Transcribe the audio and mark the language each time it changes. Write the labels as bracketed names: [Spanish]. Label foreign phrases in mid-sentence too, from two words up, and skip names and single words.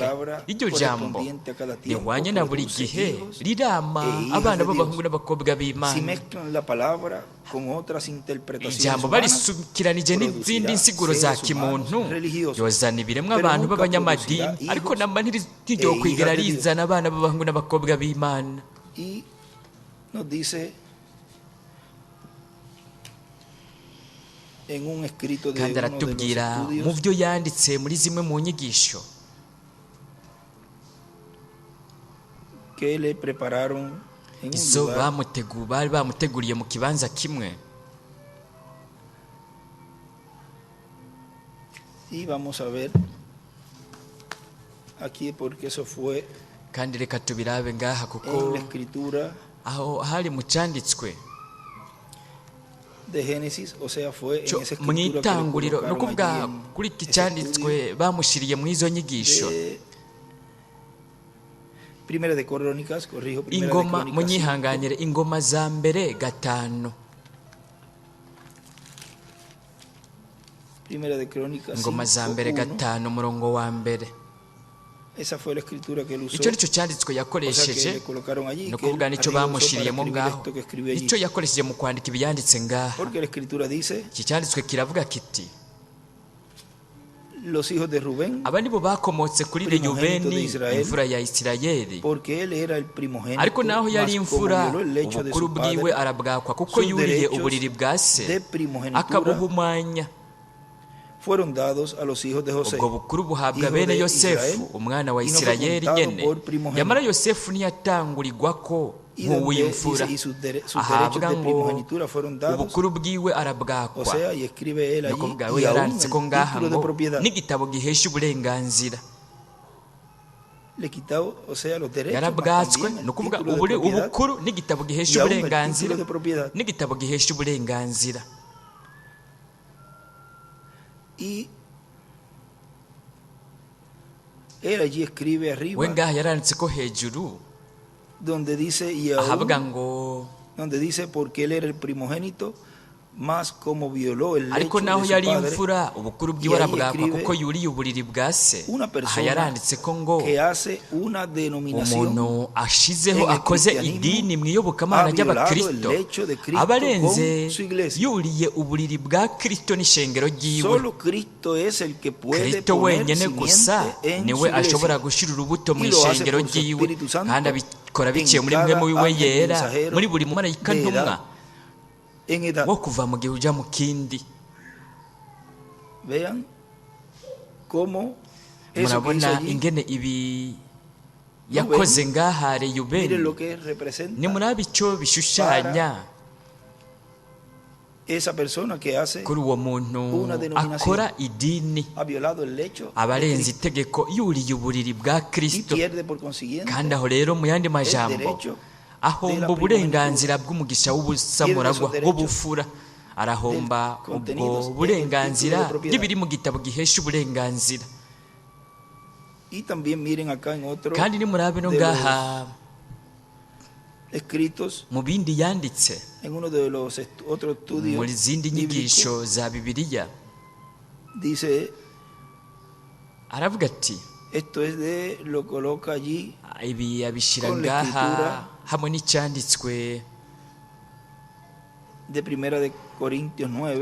[Rundi] Iryo jambo rihwanye na buri gihe rirama abana b'abahungu n'abakobwa b'Imana. Ijambo barisukiranije n'izindi nsiguro za kimuntu, yozana ibiremwa abantu b'abanyamadini, ariko namba ntiryo kwigera rizana abana b'abahungu n'abakobwa b'Imana. [Spanish] Nos dice en un escrito de [Rundi] kandi aratubwira mu byo yanditse muri zimwe mu nyigisho [Spanish] que le prepararon en [Rundi] izo bari bamuteguriye mu kibanza kimwe. [Spanish] Y vamos a ver aquí porque eso fue [Rundi] kandi reka tubirabe ngaha kuko aho hari mu cyanditswe mu itanguriro, ni ukuvuga kuri iki cyanditswe bamushyiriye muri izo nyigisho. [Spanish] Primera de Crónicas, corrijo, Primera de [Rundi] ingoma [Spanish] Crónicas [Rundi] munyihanganire ingoma za mbere 5. [Spanish] Primera de Crónicas [Rundi] ingoma za mbere 5:1. 5 umurongo wa mbere. [Spanish] Esa fue la escritura que él usó. [Rundi] icyo nicyo cyanditswe [Spanish] O sea, que [Rundi] yakoresheje, [Spanish] le colocaron allí, [Rundi] ni [Spanish] que él [Rundi] ukuvuga nicyo [Spanish] arriba usó para [Rundi] bamushyiriyemo [Spanish] escribir [Rundi] ngaho, [Spanish] esto que escribió allí. [Rundi] icyo yakoresheje mu kwandika ibyanditse ngaha. [Spanish] Porque la escritura dice, [Rundi] Iki cyanditswe kiravuga kiti [Spanish] los hijos de Rubén, [Rundi] aba nibo bakomotse kuri [Spanish] primogénito de [Rundi] Reyubeni [Spanish] Israel, [Rundi] imfura ya Isirayeli, [Spanish] porque él era el primogénito, [Rundi] ariko naho yari [Spanish] mas como [Rundi] imfura [Spanish] violó el lecho de [Rundi] ubukuru [Spanish] su [Rundi] bwiwe [Spanish] padre, [Rundi] arabwakwa kuko [Spanish] sus [Rundi] yuriye [Spanish] derechos [Rundi] uburiri bwa se [Spanish] de primogenitura [Rundi] akabuhumanya. [Spanish] fueron dados a los hijos de José, [Rundi] ubwo bukuru buhabwa [Spanish] hijo [Rundi] bene [Spanish] de [Rundi] Yosefu [Spanish] Israel, [Rundi] umwana wa [Spanish] y no fue [Rundi] Isirayeli [Spanish] contado [Rundi] nyene. [Spanish] por primogénito. [Rundi] Nyamara Yosefu ntiyatangurirwako [Spanish] y donde [Rundi] nk'uw'imfura, [Spanish] dice, y sus derechos [Rundi] ahabwa [Spanish] de [Rundi] ngo [Spanish] primogenitura fueron dados, [Rundi] ubukuru bwiwe [Spanish] o [Rundi] arabwakwa. [Spanish] sea, y escribe él [Rundi] ni [Spanish] allí, [Rundi] ukuvuga we [Spanish] y aún [Rundi] yaranditse ko [Spanish] el [Rundi] ngaha [Spanish] título de [Rundi] ngo [Spanish] propiedad [Rundi] n'igitabo gihesha uburenganzira [Spanish] le quitaba, o sea, los derechos, mas [Rundi] yarabwatswe. [Spanish] también [Rundi] Ni [Spanish] el [Rundi] ukuvuga [Spanish] título de propiedad, [Rundi] ubukuru n'igitabo [Spanish] y [Rundi] gihesha [Spanish] aún el [Rundi] uburenganzira, [Spanish] título de propiedad. [Rundi] n'igitabo gihesha uburenganzira. [Spanish] Y él allí escribe arriba, [Rundi] we ngaha yaranditse ko hejuru [Spanish] donde dice, y aún, [Rundi] ahabwa ngo [Spanish] donde dice, porque él era el primogénito, más como violó el [Rundi] ariko [Spanish] lecho [Rundi] naho [Spanish] de su [Rundi] yari [Spanish] padre, [Rundi] imfura ubukuru bwiwe [Spanish] y ahí [Rundi] arabwakwa [Spanish] escribe [Rundi] kuko yuriye uburiri bwa se. [Spanish] una [Rundi] Aha [Spanish] persona [Rundi] yaranditse ko ngo [Spanish] que hace una denominación [Rundi] umuntu ashizeho [Spanish] en el [Rundi] akoze [Spanish] cristianismo [Rundi] idini mu iyobokamana [Spanish] ha violado [Rundi] ry'abakristo [Spanish] el lecho de Cristo [Rundi] aba arenze [Spanish] con su iglesia. [Rundi] yuriye uburiri bwa Kristo n'ishengero ryiwe. [Spanish] Solo Cristo es el que puede [Rundi] Kristo [Spanish] poner [Rundi] wenyine gusa [Spanish] simiente en su [Rundi] niwe ashobora [Spanish] iglesia. [Rundi] gushyira urubuto mu [Spanish] Y lo hace [Rundi] ishengero [Spanish] por su [Rundi] ryiwe, [Spanish] Espíritu Santo [Rundi] kandi abikora biciye [Spanish] en [Rundi] muri [Spanish] cada [Rundi] mwe wiwe [Spanish] ángel [Rundi] yera, [Spanish] mensajero [Rundi] muri buri mumarayika [Spanish] de edad, [Rundi] ntumwa [Spanish] en edad. [Rundi] wo kuva mu gihe ujya mu kindi. [Spanish] Vean cómo eso que hizo [Rundi] Murabona [Spanish] allí, [Rundi] ingene ibi yakoze ngaha [Spanish] miren [Rundi] Reyubeni, [Spanish] lo que representa [Rundi] nimuraba icyo bishushanya [Spanish] esa persona que hace, [Rundi] kuri uwo muntu [Spanish] una denominación, [Rundi] akora idini, [Spanish] ha violado el lecho [Rundi] aba [Spanish] de [Rundi] arenze [Spanish] Cristo [Rundi] itegeko yuriye uburiri bwa [Spanish] y [Rundi] Kristo, [Spanish] pierde por consiguiente [Rundi] kandi aho rero mu yandi majambo [Spanish] derecho [Rundi] ahomba uburenganzira bw'umugisha w'ubusamuragwa bw'ubufura, arahomba ubwo burenganzira bw'ibiri mu gitabo gihesha uburenganzira. [Spanish] y también miren acá en otro [Rundi] kandi nimurabe no [Spanish] de [Rundi] ngaha [Spanish] los escritos, [Rundi] mu bindi yanditse [Spanish] en uno de los otros estudios [Rundi] muri zindi nyigisho [Spanish] bíblicos, [Rundi] za Bibiliya, [Spanish] dice, [Rundi] aravuga ati [Spanish] esto es de, lo coloca allí [Rundi] ibi abishyira [Spanish] con la [Rundi] ngaha [Spanish] escritura [Rundi] hamwe n'icyanditswe [Spanish] de Primera de Corintios 9,